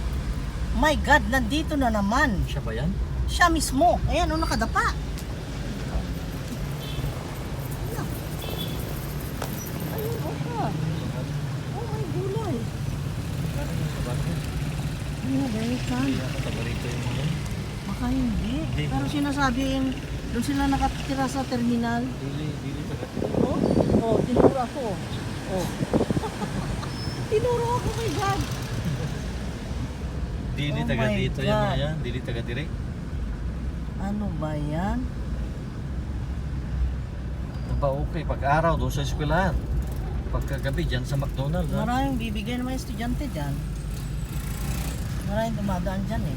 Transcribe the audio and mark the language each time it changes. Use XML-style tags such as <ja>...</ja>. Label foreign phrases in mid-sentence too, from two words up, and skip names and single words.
<en>My God,</en> <tl>nandito na naman. Siya ba yan? Siya mismo. Ayan, nakadapa. Ayun, siya. Oh, may gulay. Ano,</tl> <en>very fun.</en> <tl>Kaya ako tabarito yung mga yan. Baka hindi. Hindi. Pero sinasabi yung doon sila nakatira sa terminal.</tl> <ceb>Dili taga.</ceb> <tl>Oh, oh, tinuro ako. Oh. Tinuro ako,</tl> <en>my God.</en> <ceb>Dili Oh taga</ceb> <en>my</en> <tl>dito</tl> <en>God.</en> <tl>yan mga yan.</tl> <ceb>Dili taga dire.</ceb> <tl>Ano ba yan? Ba okay pag-araw doon sa eskwelahan. Pagkagabi dyan sa McDonald's. Ha? Maraming bibigyan ng mga estudyante dyan. Maraming dumadaan dyan eh.</tl>